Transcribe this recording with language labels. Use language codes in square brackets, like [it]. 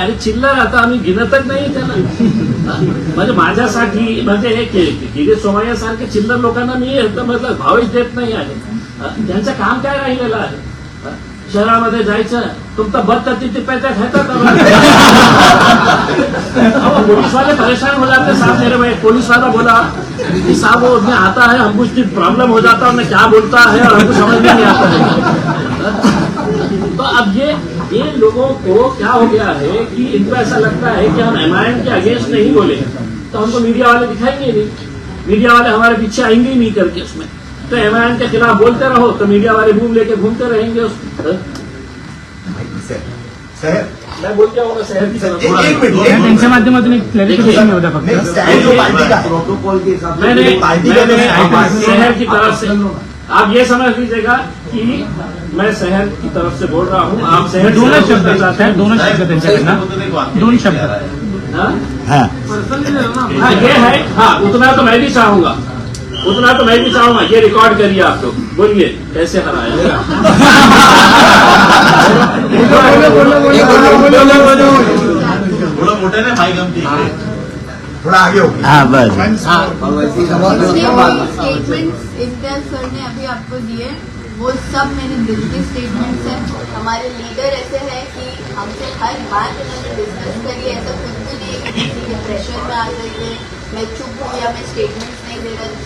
[mr] आणि चिल्लर आता आम्ही गिनतच नाही त्याला. म्हणजे माझ्यासाठी म्हणजे हे किरीट सोमय्या सारखे चिल्लर लोकांना मी मतलब भावच देत नाही आहे. त्यांचं काम काय राहिलेलं आहे? शहरामध्ये जायचं, तुमचा बद तिथे पैसा घेतात. [hi] पुलिस वाले परेशान हो जाते. साहब मेरे भाई पुलिस वाला बोला कि साहब वो उसमें आता है, हमको उसकी प्रॉब्लम हो जाता है, मैं क्या बोलता है और हमको समझ में नहीं आता है. तो अब ये लोगों को क्या हो गया है कि इनको ऐसा लगता है कि हम एमआईएम के अगेंस्ट नहीं बोले तो हमको मीडिया वाले दिखाएंगे नहीं, मीडिया वाले हमारे पीछे आएंगे ही नहीं करके उसमें. तो एमआईएम के खिलाफ बोलते रहो तो मीडिया वाले बूम लेके घूमते रहेंगे उसमें. मैं बोल क्या होगा शहर की तरफ. एक मिनट [mr] त्यांच्या माध्यमातून एक क्लॅरिफिकेशन होता [hi] नहीं, [mr] फक्त. [hi] स्टैंड जो पार्टी का है, प्रोटोकॉल के हिसाब से मैंने पार्टी शहर की तरफ से आप ये समझ लीजिएगा कि मैं शहर की तरफ से बोल रहा हूँ. आप शहर [mr] दोनच शब्द साहेब, दोनच शब्द त्यांच्याकडनं, 2 शब्द. [hi] हाँ ये है. हाँ उतना तो मैं भी चाहूंगा उतना तो मैं भी चाहूंगा, ये रिकॉर्ड करिए आप लोग, बोलिए कैसे हराया। [mr] थोडं मोठ्याने माईक आमच्या इकडे [hi] थोड़ा आगे हो गया। हाँ बस स्टेटमेंट्स इम्तियाज सर ने अभी आपको दिए, वो सब मेरे दिल के स्टेटमेंट्स हैं। हमारे लीडर ऐसे हैं कि हमसे हर बात उन्होंने डिस्कस करी, ऐसा कुछ भी नहीं है कि किसी के प्रेशर में आ करके मैं चुप हूँ या मैं स्टेटमेंट्स नहीं दे रहा।